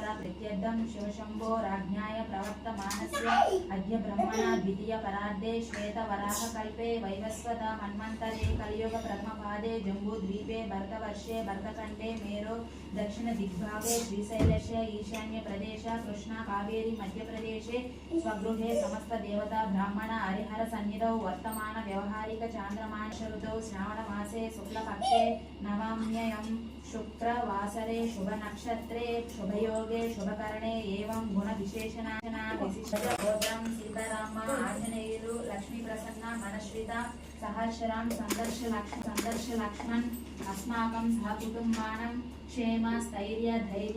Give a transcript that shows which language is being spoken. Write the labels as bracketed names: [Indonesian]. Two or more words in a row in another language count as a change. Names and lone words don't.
[Sanskrit] ప్రత్యర్థం శివశంభో రాజ్ఞాయ ప్రవర్తమానస్య అద్య బ్రహ్మణ ద్వితీయ పరార్ధే శ్వేత వరాహ కల్పే వైవస్వత మన్వంతరే కలియుగ ప్రథమ పాదే జంబూద్వీపే భరతవర్షే భరతఖండే మేరో దక్షిణ దిగ్భాగే శ్రీశైలస్య ఈశాన్య ప్రదేశ కృష్ణా కావేరి మధ్యప్రదేశే స్వగృహే సమస్త దేవతా బ్రాహ్మణ హరిహర సన్నిధౌ వర్తమాన వ్యవహారిక చాంద్రమాన ఋతౌ శ్రావణ మాసే శుక్లపక్షే నవామ్యయం शुक्रवासरे शुभ नक्षत्रे शुभयोगे शुभकरणे एवं गुण विशेषण विशिष्ट गोत्रं सीताराम आंजनेयुलु लक्ष्मी प्रसन्न मनश्विता सहस्रां संदर्श लक्ष्मण अस्माकं सहकुटुम्बानां क्षेम स्थैर्य धैर्य